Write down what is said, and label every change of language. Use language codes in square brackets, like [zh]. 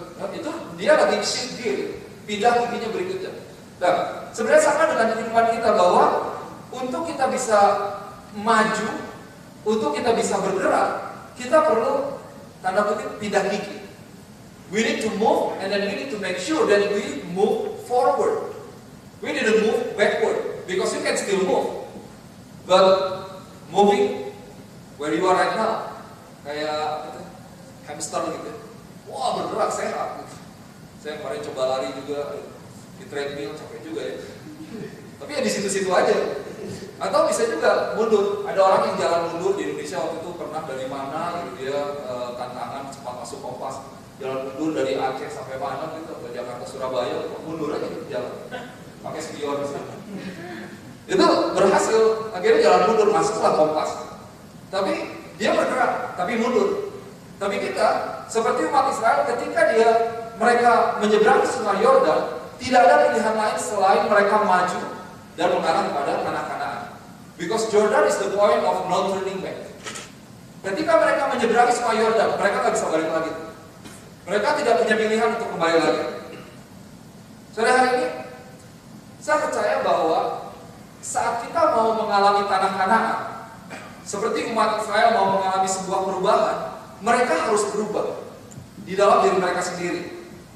[id] Itu dia lagi [en] shift gear, [id] pindah giginya berikutnya. Nah, sebenarnya sama dengan kehidupan kita, bahwa untuk kita bisa maju, untuk kita bisa bergerak, kita perlu tanda kutip pindah gigi. [en] We need to move, and then we need to make sure that we move forward. We need to move backward, because you can still move. But moving where you are right now, [id] kayak hamster gitu. Wah, bergerak sehat. Saya kemarin coba lari juga di treadmill, capek juga ya. Tapi ya di situ-situ aja. Atau bisa juga mundur. Ada orang yang jalan mundur di Indonesia waktu itu pernah dari mana gitu dia tantangan cepat masuk Kompas. Jalan mundur dari Aceh sampai mana gitu, ke Jakarta Surabaya, mundur aja gitu jalan. Pakai spion misalnya. Itu berhasil, akhirnya jalan mundur, masuklah Kompas. Tapi dia bergerak, tapi mundur. Tapi kita seperti umat Israel ketika mereka menyeberangi Sungai Yordan, tidak ada pilihan lain selain mereka maju dan mengarah kepada tanah Kanaan. [en] Because Jordan is the point of no turning back. [id] Ketika mereka menyeberangi Sungai Yordan, mereka nggak bisa balik lagi. Mereka tidak punya pilihan untuk kembali lagi. Sore hari ini, saya percaya bahwa saat kita mau mengalami tanah Kanaan, seperti umat Israel mau mengalami sebuah perubahan, mereka harus berubah di dalam diri mereka sendiri.